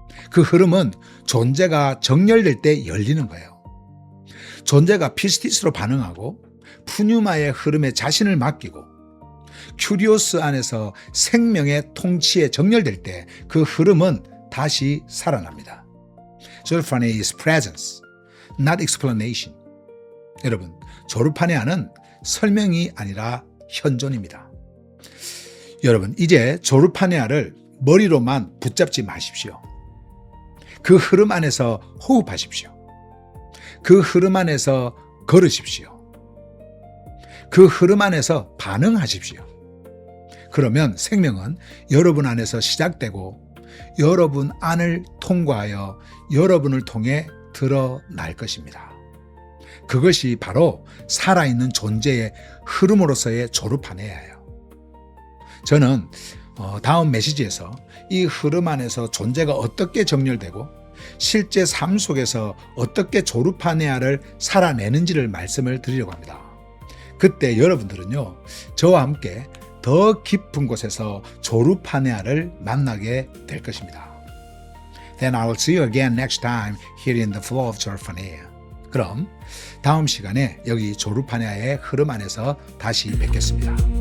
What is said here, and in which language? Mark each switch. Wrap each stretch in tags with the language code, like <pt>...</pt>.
<ko>그 흐름은 존재가 정렬될 때 열리는 거예요. 존재가 피스티스로 반응하고 푸뉴마의 흐름에 자신을 맡기고 큐리오스 안에서 생명의 통치에 정렬될 때 그 흐름은 다시 살아납니다.</ko> <en>조르파네아 is presence, not explanation.</en> <ko>여러분, 조르파네아는 설명이 아니라 현존입니다. 여러분, 이제 조르파네아를 머리로만 붙잡지 마십시오. 그 흐름 안에서 호흡하십시오. 그 흐름 안에서 걸으십시오. 그 흐름 안에서 반응하십시오. 그러면 생명은 여러분 안에서 시작되고 여러분 안을 통과하여 여러분을 통해 드러날 것입니다. 그것이 바로 살아있는 존재의 흐름으로서의 조르파네아예요. 저는 다음 메시지에서 이 흐름 안에서 존재가 어떻게 정렬되고 실제 삶 속에서 어떻게 조르파네아를 살아내는지를 말씀을 드리려고 합니다. 그때 여러분들은요, 저와 함께 더 깊은 곳에서 조르파네아를 만나게 될 것입니다.</ko> <en>Then I will see you again next time here in the flow of 조르파네아.</en> <ko>그럼 다음 시간에 여기 조르파네아의 흐름 안에서 다시 뵙겠습니다.</ko>